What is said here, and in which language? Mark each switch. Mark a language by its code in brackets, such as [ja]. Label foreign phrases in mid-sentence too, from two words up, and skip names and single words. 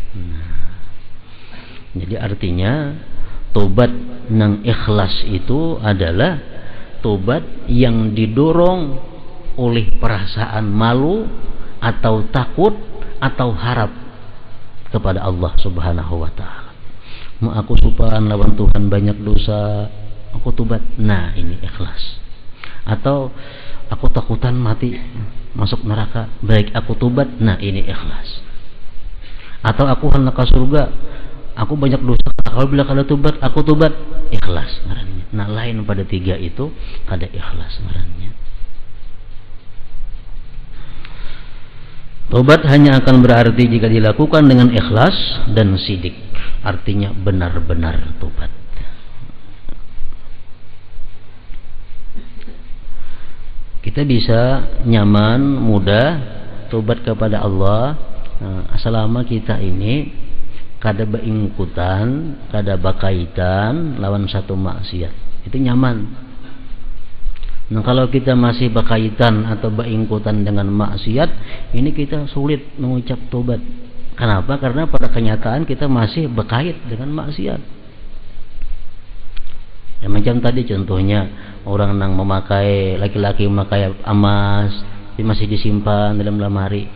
[id] Jadi artinya tobat nang ikhlas itu adalah tobat yang didorong oleh perasaan malu atau takut atau harap kepada Allah [ar] سبحانه وتعالى. [bjn] Mau aku supaan lawan Tuhan banyak dosa, aku tobat. [id] Nah, ini ikhlas. [bjn] Atau aku takutan mati masuk neraka, baik aku tobat. [id] Nah, ini ikhlas. [bjn] Atau aku hendak ke surga, aku banyak dosa, kalau bila kada tobat, aku tobat, ikhlas ngarannya. Nah, lain pada tiga itu kada ikhlas ngarannya. [id] Tobat hanya akan berarti jika dilakukan dengan ikhlas dan sidik. Artinya benar-benar tobat. [bjn] Kita bisa nyaman, mudah tobat kepada Allah selama kita ini kada beingkutan, kada bakaitan lawan satu maksiat. Itu nyaman. [id] Nah, kalau kita masih berkaitan atau beingkutan dengan maksiat, ini kita sulit mengucap tobat. Kenapa? Karena pada kenyataan kita masih berkait dengan maksiat. Ya, macam tadi contohnya orang yang memakai, laki-laki memakai emas, tapi masih disimpan dalam lemari.